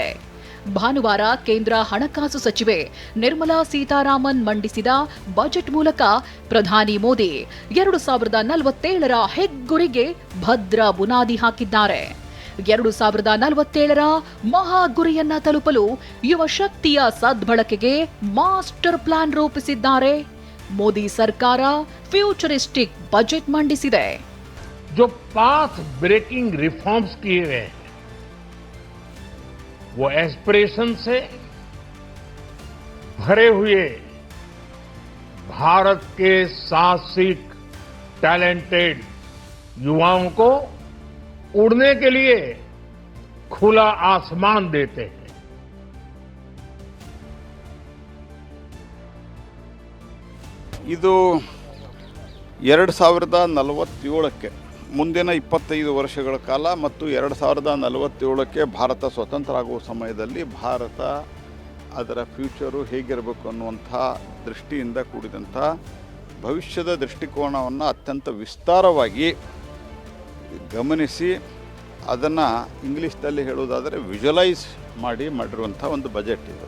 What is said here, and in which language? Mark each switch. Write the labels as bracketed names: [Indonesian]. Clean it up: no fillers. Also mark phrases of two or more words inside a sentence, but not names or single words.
[Kannada] ಭಾನುವಾರ ಕೇಂದ್ರ ಹಣಕಾಸು ಸಚಿವೆ ನಿರ್ಮಲಾ ಸೀತಾರಾಮನ್ ಮಂಡಿಸಿದ ಬಜೆಟ್ ಮೂಲಕ ಪ್ರಧಾನಿ ಮೋದಿ 2047ರ ಹೆಗ್ಗುರಿಗೆ ಭದ್ರ ಬುನಾದಿ ಹಾಕಿದ್ದಾರೆ. 2047ರ ಮಹಾ ಗುರಿಯನ್ನ ತಲುಪಲು ಯುವ ಶಕ್ತಿಯ ಸದ್ಬಳಕೆಗೆ [English] master plan [Kannada] ರೂಪಿಸಿದ್ದಾರೆ. ಮೋದಿ ಸರ್ಕಾರ ಫ್ಯೂಚರಿಸ್ಟಿಕ್ ಬಜೆಟ್ ಮಂಡಿಸಿದೆ. [Hindi] जो [English] path breaking reforms [Hindi] किए गए हैं वो एस्पिरेशन से भरे हुए भारत के साहसिक टैलेंटेड युवाओं को उड़ने के लिए खुला आसमान देते हैं. [Kannada] ಇದು 2047ಕ್ಕೆ ಮುಂದಿನ 25 ವರ್ಷಗಳ ಕಾಲ ಮತ್ತು 2047ಕ್ಕೆ ಭಾರತ ಸ್ವತಂತ್ರ ಆಗುವ ಸಮಯದಲ್ಲಿ ಭಾರತ ಅದರ ಫ್ಯೂಚರು ಹೇಗಿರಬೇಕು ಅನ್ನುವಂಥ ದೃಷ್ಟಿಯಿಂದ ಕೂಡಿದಂಥ ಭವಿಷ್ಯದ ದೃಷ್ಟಿಕೋನವನ್ನು ಅತ್ಯಂತ ವಿಸ್ತಾರವಾಗಿ ಗಮನಿಸಿ ಅದನ್ನು ಇಂಗ್ಲೀಷ್ನಲ್ಲಿ ಹೇಳುವುದಾದರೆ ವಿಜುವಲೈಸ್ ಮಾಡಿರುವಂಥ ಒಂದು ಬಜೆಟ್ ಇದು.